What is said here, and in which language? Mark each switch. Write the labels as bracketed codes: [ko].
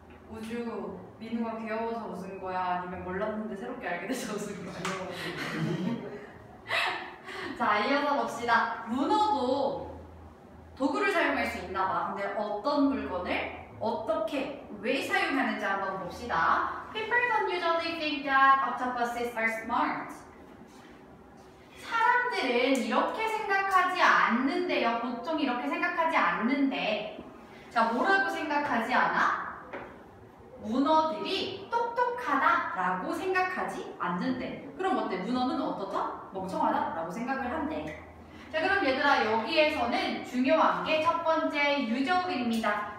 [ko] 우주, 민우가 귀여워서 웃은 거야? 아니면 몰랐는데 새롭게 알게 돼서 웃은 거야? 자, 이어서 봅시다. 문어도 도구를 사용할 수 있나 봐. 근데 어떤 물건을 어떻게, 왜 사용하는지 한번 봅시다. [en] People don't usually think that octopuses are smart. [ko] 사람들은 이렇게 생각하지 않는데요. 보통 이렇게 생각하지 않는데. 자, 뭐라고 생각하지 않아? 문어들이 똑똑하다라고 생각하지 않는데. 그럼 어때? 문어는 어떻다? 멍청하다라고 생각을 한대. 자, 그럼 얘들아, 여기에서는 중요한 게 첫 번째 usually입니다.